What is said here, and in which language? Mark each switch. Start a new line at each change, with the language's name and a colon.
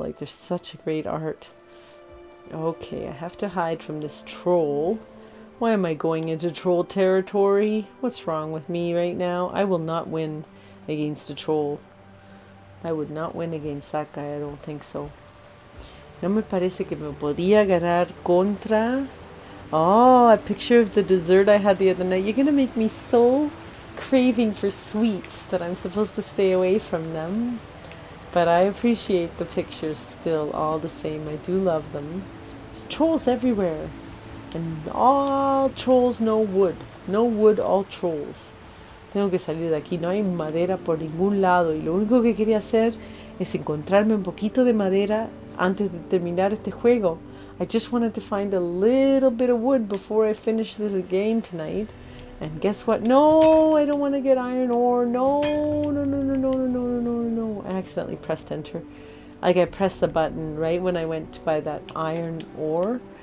English: Like, they're such a great art. Okay, I have to hide from this troll. Why am I going into troll territory? What's wrong with me right now? I will not win against a troll. I would not win against that guy. I don't think so.
Spanish: No me parece que me podía ganar contra...
English: Oh, a picture of the dessert I had the other night. You're going to make me so craving for sweets that I'm supposed to stay away from them. But I appreciate the pictures still all the same. I do love them. There's trolls everywhere. And all trolls, no wood. No wood, all trolls.
Spanish: Tengo que salir de aquí. No hay madera por ningún lado. Y lo único que quería hacer es encontrarme un poquito de madera antes de terminar este juego.
English: I just wanted to find a little bit of wood before I finish this game tonight. And guess what? No, I don't want to get iron ore. No, no, no, no, no, no, no, no, no, no. I accidentally pressed enter. Like I pressed the button right when I went to buy that iron ore.